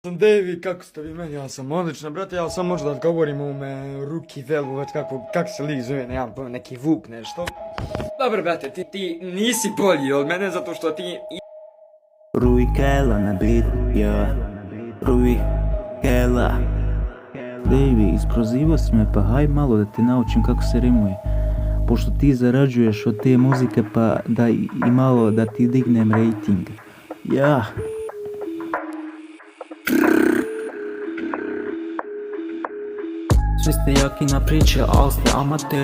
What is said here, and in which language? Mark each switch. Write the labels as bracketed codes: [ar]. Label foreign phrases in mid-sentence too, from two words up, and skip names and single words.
[sr] Sam Devi, kako ste vi meni? Ja sam odlično, brate, ja sam možda odgovorim ovome Ruki Velu, već kako se lik zove, nemam pojma, neki Vuk nešto. Dobro, brate, ti nisi bolji od mene zato što ti... Rui Kela na beat, ja. Rui Kela. Davey, isprozivao si me, pa haj malo da te naučim kako se rimuje. Pošto ti zarađuješ od te muzike, pa da i malo da ti dignem rating. Ja. Svi ste jaki na priče, al ste amateri.